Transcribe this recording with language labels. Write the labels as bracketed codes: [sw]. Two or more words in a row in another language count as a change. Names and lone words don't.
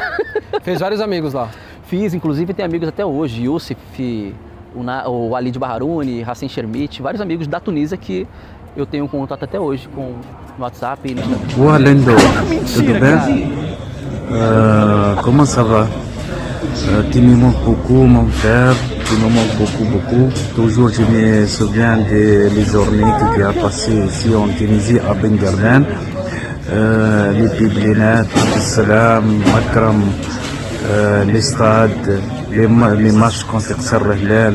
[pt] Fez vários amigos lá? Fiz, inclusive tem amigos até hoje, Youssef, o Ali de Baharuni, Hassan Shermit, vários amigos da Tunísia que eu tenho contato até hoje com no WhatsApp e no Instagram. Boa, Lendo. Mentira, cara. [fr] Comment ça va? Tu me manques beaucoup, mon frère. Tu me manques beaucoup. Toujours, je me souviens des journées que tu as passées ici en Tunisie, à Ben Garden. Les Piblinat, Salam, Makram, les stades, les matchs contre Serre Hilal.